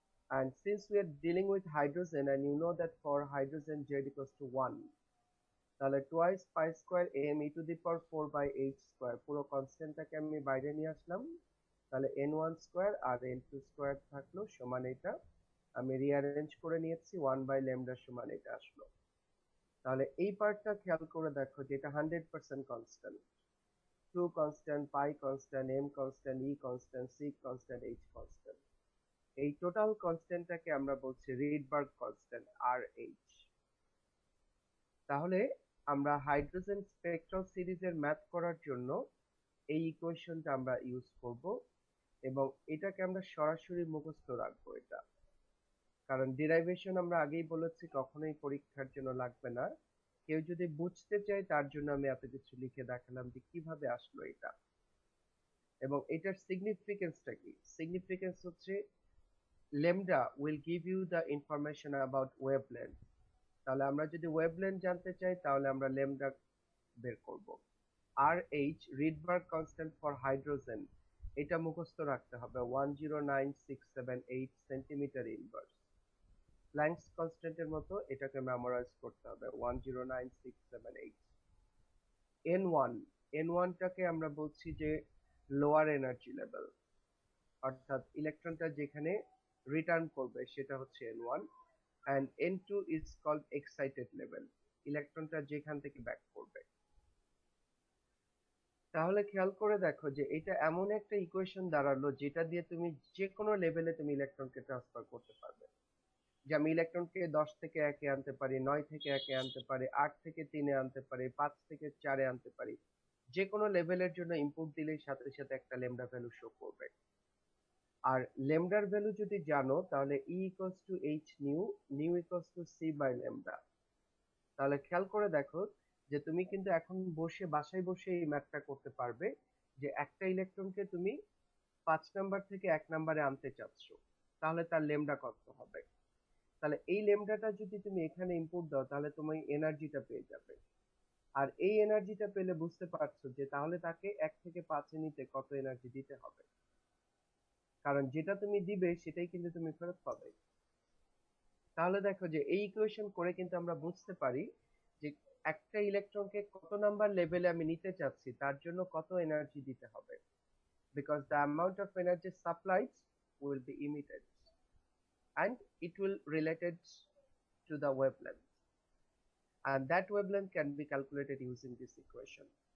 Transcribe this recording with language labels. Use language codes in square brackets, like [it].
[en] And since we are dealing with hydrogen, and you know that for hydrogen Z equals to 1, [bn] তাহলে [en] twice pi square m e to the power 4 by h square [bn] পুরো কনস্ট্যান্টটাকে আমি বাইরে নিয়ে আসলাম, তাহলে n1 square আর n2 square থাকলো সমান এটা আমি রিঅ্যারেঞ্জ করে নিয়েছি 1 by lambda সমান এটা আসলো। তাহলে এই পার্টটা খেয়াল করে দেখো যে এটা 100% কনস্ট্যান্ট, 2 কনস্ট্যান্ট, পাই constant, m constant, e constant, c constant, h constant. এই টোটাল কনস্ট্যান্টটাকে আমরা বলছি রিডবার্গ কনস্ট্যান্ট RH। তাহলে আমরা হাইড্রোজেন স্পেকট্রাল সিরিজের ম্যাথ করার জন্য এই ইকুয়েশনটা আমরা ইউজ করব, এবং এটাকে আমরা সরাসরি মুখস্থ রাখবো এটা, কারণ ডেরাইভেশন আমরা আগেই বলেছি কখনোই পরীক্ষার জন্য লাগবে না। কেউ যদি বুঝতে চায় তার জন্য আমি এত কিছু লিখে দেখালাম যে কিভাবে আসলো এটা, এবং এটার সিগনিফিকেন্সটা কি। সিগনিফিকেন্স হচ্ছে [en] lambda will give you the information about wavelength। [bn] তাহলে আমরা যদি ওয়েভলেন্থ জানতে চাই তাহলে আমরা ল্যামডা বের করব। RH Rydberg constant for hydrogen, এটা মুখস্থ রাখতে হবে 109678 সেন্টিমিটার ইনভার্স। প্ল্যাঙ্কস কনস্ট্যান্টের মতো এটাকে মেমোরাইজ করতে হবে 109678। N1 N1টাকে আমরা বলছি যে লোয়ার এনার্জি লেভেল, অর্থাৎ ইলেকট্রনটা যেখানে রিটার্ন করবে সেটা হচ্ছে N1, [en] and N2 is called excited level, [bn] ইলেকট্রনটা যেখান থেকে ব্যাক করবে। তাহলে খেয়াল করে দেখো যে এটা এমন একটা ইকুয়েশন দাঁড়ালো যেটা দিয়ে তুমি যে কোনো লেভেলে তুমি ইলেকট্রনকে ট্রান্সফার করতে পারবে। যে আমি ইলেকট্রনকে 10 থেকে 1 এ আনতে পারি, 9 থেকে 1 এ আনতে পারি, 8 থেকে 3 এ আনতে পারি, 5 থেকে 4 এ আনতে পারি। যে কোনো লেভেলের জন্য ইনপুট দিলেই সাথে সাথে একটা ল্যামডা ভ্যালু শো করবে। আর ল্যামডার ভ্যালু যদি জানো তাহলে [en] E equals to H nu equals to C by lambda। [bn] তাহলে খেয়াল করে দেখো যে তুমি কিন্তু এখন বাসায় বসে এই ম্যাথটা করতে পারবে যে একটা ইলেকট্রনকে তুমি 5 নাম্বার থেকে 1 নাম্বারে আনতে চাচ্ছ, তাহলে তার ল্যামডা কত হবে। তাহলে এই ল্যামডাটা যদি তুমি এখানে ইনপুট দাও তাহলে তুমি এনার্জিটা পেয়ে যাবে। আর এই এনার্জিটা পেলে বুঝতে পারছো যে তাহলে তাকে 1 থেকে 5 এ নিতে কত এনার্জি দিতে হবে, কারণ যেটা তুমি দিবে সেটাই কিন্তু তুমি ফেরত পাবে। তাহলে দেখো যে এই ইকুয়েশন করে কিন্তু আমরা বুঝতে পারি যে একটা ইলেকট্রনকে কত নাম্বার লেভেলে আমি নিতে চাচ্ছি তার জন্য কত এনার্জি দিতে হবে, [en] because the amount of energy supplied will be emitted and it will related to the wavelength, and that wavelength can be calculated using this equation.